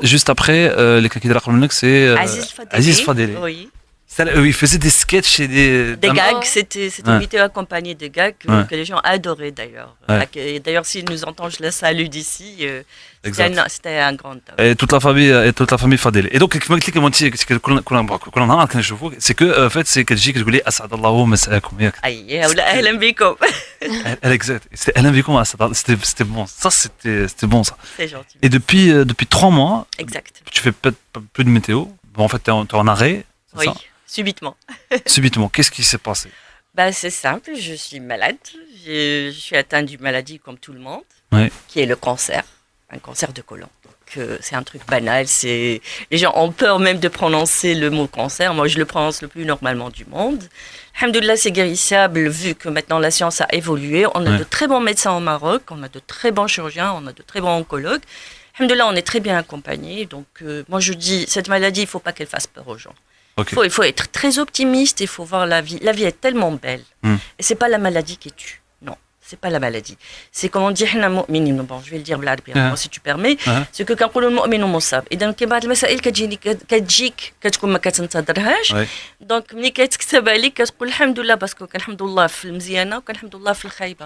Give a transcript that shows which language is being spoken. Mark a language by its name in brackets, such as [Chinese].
[French] Juste après, les cas qui c'est Aziz Fadeli. Aziz Fadeli. Oui. Il faisait des sketchs et Des gags, c'était Ouais. une météo accompagnée de gags Ouais. que les gens adoraient d'ailleurs. Ouais. Et d'ailleurs, s'ils nous entendent, je les salue d'ici. Exact. C'était un grand homme. Et toute la famille Fadeli. Et donc, [Arabic] كما قلت لك كنتي كل نهار كنشوفوك سي كو [French] en fait c'est [Arabic] كتجي كتقولي اسعد الله مساكم ياك. أي ولا أهلا بكم. [French] Exact. C'était Alain Vicomte, c'était bon. Ça c'était bon ça. C'est gentil. Et depuis 3 mois, Exact. tu fais plus de météo. Bon, en fait, t'es en arrêt. C'est Oui, ça. subitement. Subitement, qu'est-ce qui s'est passé? Bah, c'est simple, je suis malade. Je suis atteinte d'une maladie comme tout le monde, Ouais. qui est le cancer, un cancer de côlon. Donc, c'est un truc banal. Les gens ont peur même de prononcer le mot cancer. Moi, je le prononce le plus normalement du monde. Alhamdoulilah, c'est guérissable vu que maintenant la science a évolué. On a Ouais. de très bons médecins au Maroc, on a de très bons chirurgiens, on a de très bons oncologues. Alhamdoulilah, on est très bien accompagnés. Donc, moi, je dis, cette maladie, il ne faut pas qu'elle fasse peur aux gens. Ok. Il faut être très optimiste, il faut voir la vie. La vie est tellement belle. Et c'est pas la maladie qui tue. Non, c'est pas la maladie. C'est comme on dit, bon, je vais le dire [Arabic] بالعربية, [French] si tu permets, c'est que quand on [Arabic] المؤمن مصاب. إذا كاين بعض المسائل كتجيك كتكون ما كتنتظرهاش. [French] Ouais. [Arabic] دونك ملي كتكتب عليك كتقول الحمد لله باسكو كان الحمد لله في المزيانة وكان الحمد لله في الخايبة.